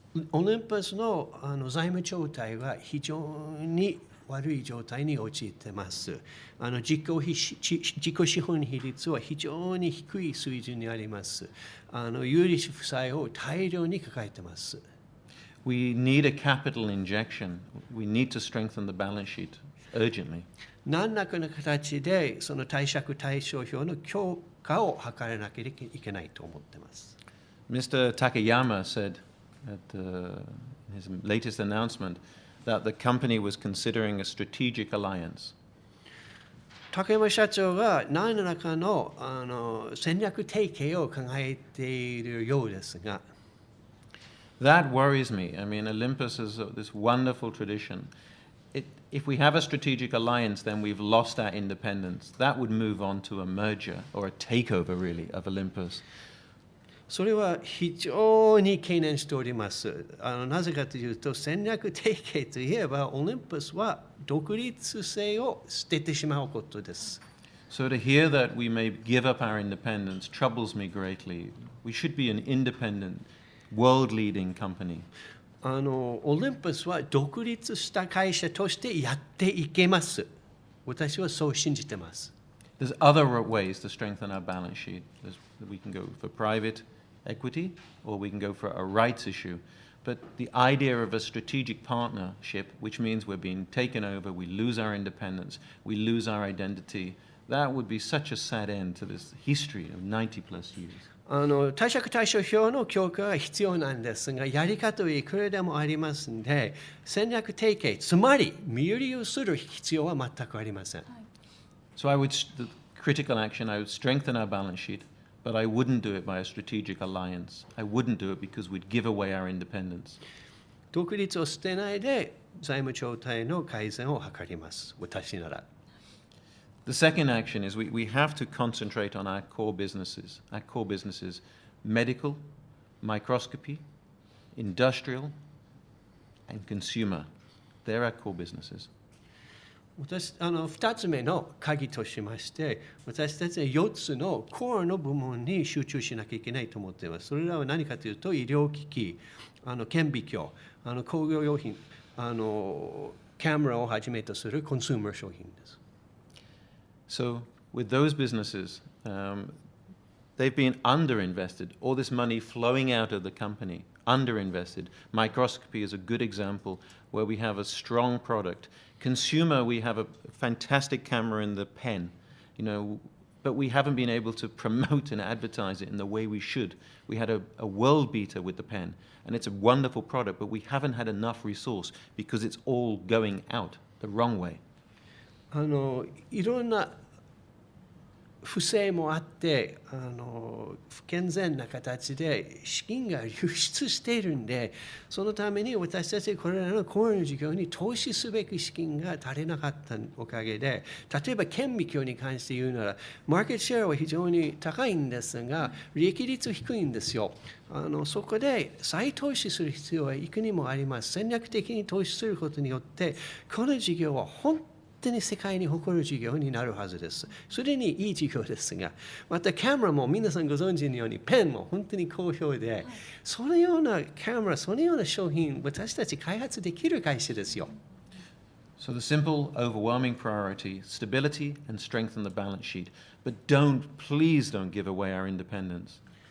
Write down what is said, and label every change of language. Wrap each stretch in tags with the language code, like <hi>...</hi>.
<ja>オリンパスの財務状態は非常に悪い状態に陥っています。自己資本比率は非常に低い水準にあります。有利子負債を大量に抱えています。</ja> <en>We need a capital injection. We need to strengthen the balance sheet urgently.</en> <ja>何らかの形でその貸借対照表の強化を図らなければいけないと思っています。</ja> <en>Mr. Takayama said at his latest announcement that the company was considering a strategic alliance.</en> <ja>竹山社長が何らかの戦略提携を考えているようですが、</ja> <en>That worries me. I mean, Olympus is this wonderful tradition. If we have a strategic alliance, then we've lost our independence. That would move on to a merger or a takeover, really, of Olympus.</en> <ja>それは非常に懸念しております。なぜかというと、戦略提携といえば、オリンパスは独立性を捨ててしまうことです。</ja> <en>So to hear that we may give up our independence troubles me greatly. We should be an independent, world-leading company.</en> <ja>オリンパスは独立した会社としてやっていけます。私はそう信じています。</ja> <en>There's other ways to strengthen our balance sheet. We can go for private equity, or we can go for a rights issue. But the idea of a strategic partnership, which means we're being taken over, we lose our independence, we lose our identity, that would be such a sad end to this history of 90 plus years.</en> <ja>貸借対照表の強化が必要なんですが、やり方はいくらでもありますので、戦略提携、つまり身売りをする必要は全くありません。</ja> <en>So the critical action, I would strengthen our balance sheet, but I wouldn't do it by a strategic alliance. I wouldn't do it because we'd give away our independence.</en> <ja>独立を捨てないで財務状態の改善を図ります。私なら。</ja> <en>The second action is we have to concentrate on our core businesses. Our core businesses, medical, microscopy, industrial, and consumer. They're our core businesses.</en> <ja>2つ目の鍵としまして、私たちは4つのコアの部門に集中しなきゃいけないと思っています。それらは何かというと、医療機器、顕微鏡、工業用品、カメラをはじめとするコンシューマー商品です。</ja> <en>So with those businesses, they've been underinvested. All this money flowing out of the company, underinvested. Microscopy is a good example where we have a strong product. Consumer, we have a fantastic camera in the PEN, but we haven't been able to promote and advertise it in the way we should. We had a world beater with the PEN, and it's a wonderful product, but we haven't had enough resource because it's all going out the wrong way.</en> <ja>いろんな不正もあって不健全な形で資金が流出しているんで、そのために私たちこれらのコアの事業に投資すべき資金が足りなかったおかげで、例えば顕微鏡に関して言うならマーケットシェアは非常に高いんですが利益率低いんですよ。そこで再投資する必要はいくにもあります。戦略的に投資することによってこの事業は本当に世界に誇る事業になるはずです。それにいい事業ですが、またカメラも皆さんご存知のようにペンも本当に好評で、そのようなカメラ、そのような商品、私たち開発できる会社ですよ。</ja> <en>So the simple, overwhelming priority, stability and strengthen the balance sheet. But please don't give away our independence.</en>